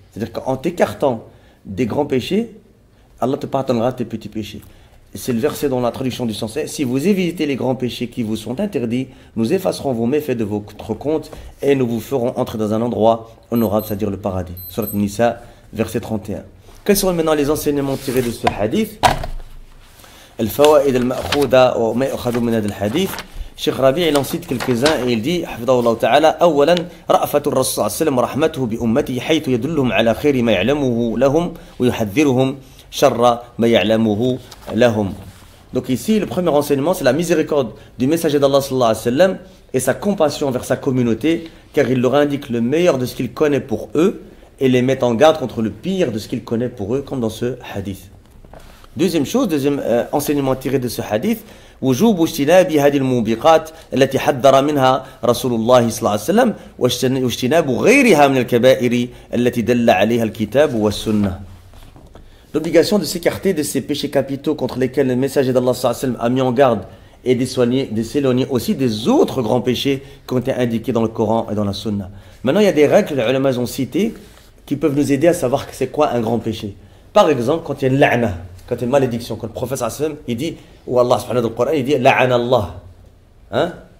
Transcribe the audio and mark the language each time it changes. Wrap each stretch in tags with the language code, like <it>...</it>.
<fr>C'est-à-dire qu'en t'écartant des grands péchés, Allah te pardonnera tes petits péchés. C'est le verset dans la traduction du sens: si vous évitez les grands péchés qui vous sont interdits, nous effacerons vos méfaits de votre compte et nous vous ferons entrer dans un endroit honorable, c'est-à-dire le paradis. Surat Nisa, verset 31. Quels sont maintenant les enseignements tirés de ce hadith?</fr> <ar>الفوائد المأخوذة وما يؤخذ من هذا الحديث. الشيخ ربيع</ar> <fr>il en cite quelques-uns et il dit</fr> <ar>حفظه الله تعالى: أولا رأفة الرسول صلى الله عليه وسلم ورحمته بأمته حيث يدلهم على خير ما يعلمه لهم ويحذرهم شر ما يعلمه لهم.</ar> <fr>Donc ici, le premier renseignement, c'est la miséricorde du messager d'Allah sallallahu alayhi wa sallam et sa compassion vers sa communauté, car il leur indique le meilleur de ce qu'il connaît pour eux et les met en garde contre le pire de ce qu'il connaît pour eux, comme dans ce hadith. Deuxième chose, deuxième enseignement tiré de ce hadith:</fr> <ar>وجوب اجتناب هذه الموبقات التي حذر منها رسول الله صلى الله عليه وسلم واجتناب غيرها من الكبائر التي دل عليها الكتاب والسنة.</ar> <fr>L'obligation de s'écarter de ces péchés capitaux contre lesquels le messager d'Allah sallallahu alayhi wa sallam a mis en garde et de s'éloigner aussi des autres grands péchés qui ont été indiqués dans le Coran et dans la Sunna. Maintenant, il y a des règles que les ulama ont citées qui peuvent nous aider à savoir que c'est quoi un grand péché. Par exemple, quand il y a une la'na, quand il y a une malédiction, quand le prophète sallallahu alayhi wa sallam, il dit, ou Allah subhanahu wa ta'ala, il dit la'ana Allah, hein?</fr>